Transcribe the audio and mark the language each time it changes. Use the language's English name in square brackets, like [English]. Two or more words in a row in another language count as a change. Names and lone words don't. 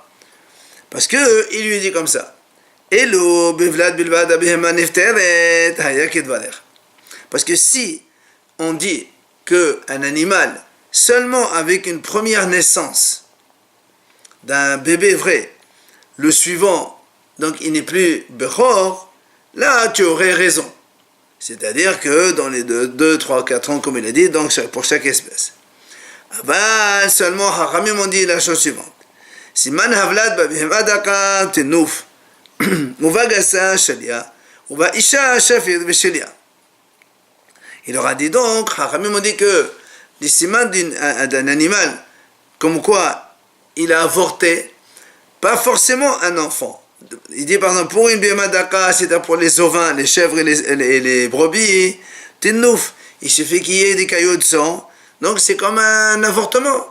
[French] Parce que il lui dit comme ça. Parce que si on dit qu'un animal, seulement avec une première naissance d'un bébé vrai, le suivant, donc il n'est plus Bechor, là, tu aurais raison. C'est-à-dire que dans les 2, 3, 4 ans, comme il a dit, donc pour chaque espèce. Aval, seulement, Hachamim ont dit la chose suivante. [Hebrew] סימן הוולד בבהמה דקה טינוף, ובגסה שליא, ובאשה שפיר ושליא. [French] Il leur a dit donc, Hachamim ont dit que les siman d'un animal, comme quoi il a avorté, pas forcément un enfant. Il dit par exemple, pour une [Hebrew] בהמה דקה, [French] c'est-à-dire pour les ovins, les chèvres et les brebis, tinouf, il suffit qu'il y ait des caillots de sang, donc c'est comme un avortement.